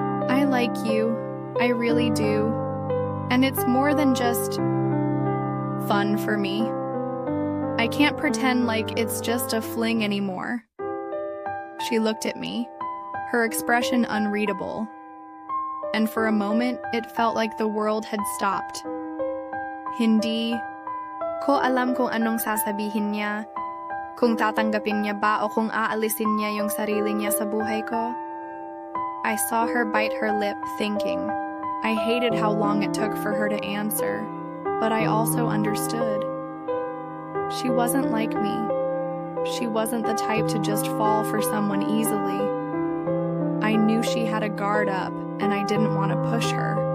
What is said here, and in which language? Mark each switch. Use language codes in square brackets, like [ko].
[en] "I like you, I really do, and it's more than just fun for me. I can't pretend like it's just a fling anymore." She looked at me, her expression unreadable, and for a moment it felt like the world had stopped. [tl] Hindi ko alam kung anong sasabihin niya, kung tatanggapin niya ba o kung aalisin niya yung sarili niya sa buhay ko. [en] I saw her bite her lip, thinking. I hated how long it took for her to answer, but I also understood. She wasn't like me. She wasn't the type to just fall for someone easily. I knew she had a guard up, and I didn't want to push her.